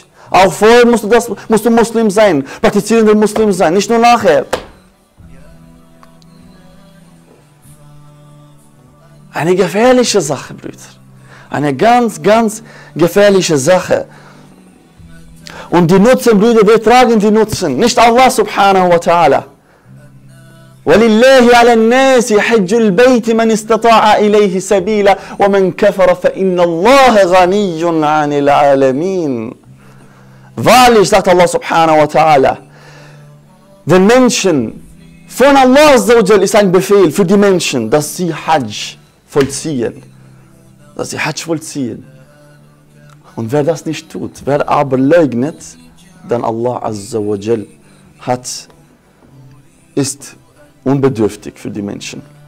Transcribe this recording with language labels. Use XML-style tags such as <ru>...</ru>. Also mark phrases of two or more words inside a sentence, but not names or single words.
<de>Auch vorher musst du Muslim sein, praktizierender Muslim sein, nicht nur nachher. Eine gefährliche Sache, Brüder. Eine ganz, ganz gefährliche Sache. Und die Nutzen, Brüder, wir tragen die Nutzen.</de> <ar>Nicht الله سبحانه وتعالى. وَلِلَّهِ عَلَى النَّاسِ حَجُّ الْبَيْتِ مَنِ اسْتَطَاعَ إِلَيْهِ سَبِيلًا وَمَنْ كَفَرَ فَإِنَّ اللَّهَ غَنِيٌّ عَنِ الْعَالَمِينَ.</ar> <de>Wahrlich, sagt</de> <ar>الله سبحانه وتعالى,</ar> <de>den Menschen, von Allah ist ein Befehl für die Menschen, dass sie Hajj vollziehen. Dass sie Hajj vollziehen. Und wer das nicht tut, wer aber leugnet, dann Allah</de> <ar>عز وجل</ar> <de>ist unbedürftig für die Menschen.</de>